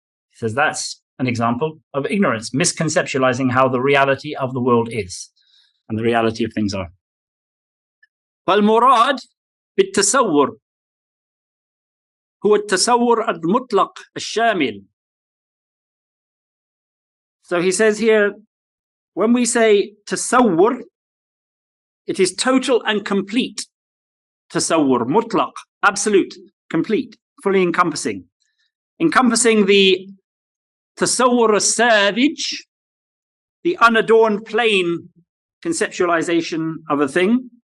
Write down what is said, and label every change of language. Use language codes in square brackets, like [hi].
[en] He says that's an example of ignorance, misconceptualizing how the reality of the world is and the reality of things are. [ar] فالمراد بالتصور هو التصور المطلق الشامل. [en] So he says here, when we say tasawwur, it is total and complete tasawwur, mutlaq, absolute, complete, fully encompassing the tasawwur as-savage, the unadorned plain conceptualization of a thing,